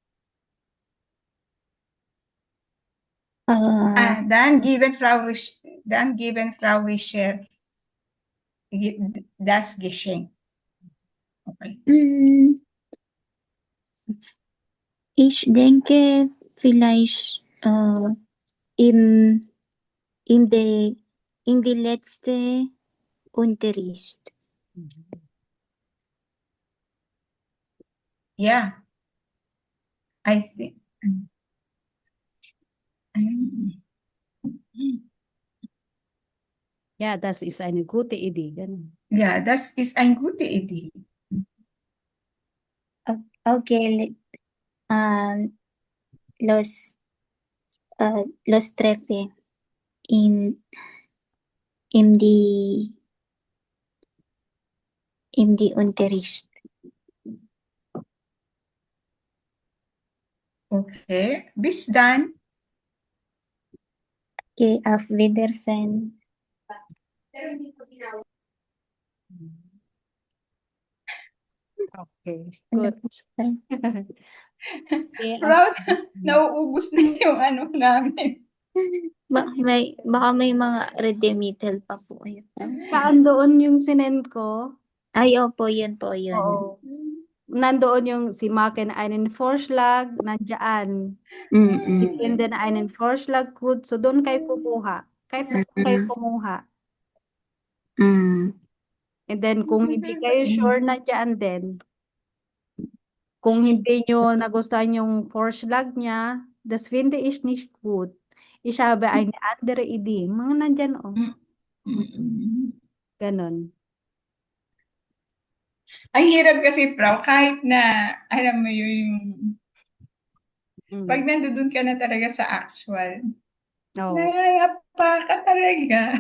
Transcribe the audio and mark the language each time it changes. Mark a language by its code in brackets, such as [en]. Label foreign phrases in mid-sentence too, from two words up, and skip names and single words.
[de] Dann geben Frau Richter das Geschenk. [en] Okay. [de] Ich denke vielleicht in die letzte Unterricht. [en] Yeah, I think. [de] Ja, das ist eine gute Idee. [tl] Ganun. [de] Ja, das ist eine gute Idee. Okay, los treffe in die Unterricht. Okay, bis dann. Okay, auf Wiedersehen. [en] Okay, [tl] Ano [en] good. [tl] po, Fray? [en] Okay, [tl] Proud, nauubos na yung ano namin. Baka may mga redeemital pa po kayo, Fray. saan doon yung sinend ko? Ay, opo, yun po, yun. Oo. Nandoon yung si [de] Maken einen Vorschlag, [tl] nandiyan. Mm-mm. [de] Finden einen Vorschlag gut. [tl] So doon kayo kukuha. Kayo kumuha. Mm. [en] And then [tl] kung hindi kayo sure nandiyan din, kung hindi nyo nagustuhan yung Vorschlag niya, [de] das finde ich nicht gut. Ich habe eine andere Idee. [tl] Mga nandyan, oh. Ganon. Ang hirap kasi, Frau, kahit na, alam mo yung, pag nandoon ka na talaga sa actual, Oo. nangayapa ka talaga.